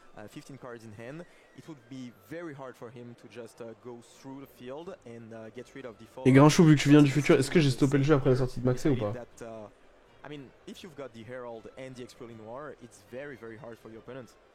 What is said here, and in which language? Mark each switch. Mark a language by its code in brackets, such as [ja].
[en] 15 cards in hand, it would be very hard for him to just go through the field and get rid of the fall. [fr] Et Grinchou, vu que tu viens du futur, est-ce que j'ai stoppé le jeu après la sortie de Maxé ou pas? [en] I mean, if you've got the Herald and the Expelling War, it's very hard for your opponent.